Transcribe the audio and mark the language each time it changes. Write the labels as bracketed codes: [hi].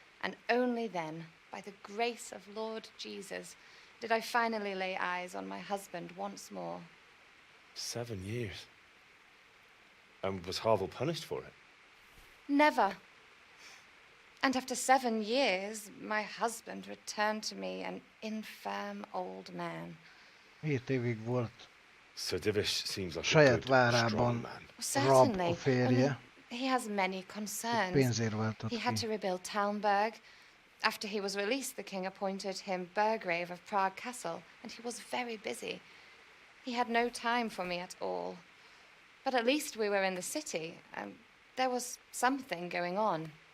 [en] And only then, by the grace of Lord Jesus, did I finally lay eyes on my husband once more. 7 years. And was Harville punished for it? Never. And after 7 years, my husband returned to me an infirm old man. [hu] 7 évig volt. [en] Sir Divish seems like [hu] saját várában rab a férje. [en] He has many concerns. He had to rebuild Talmberg. After he was released, the king appointed him Burgrave of Prague Castle, and he was very busy. He had no time for me at all. But at least we were in the city, and there was something going on.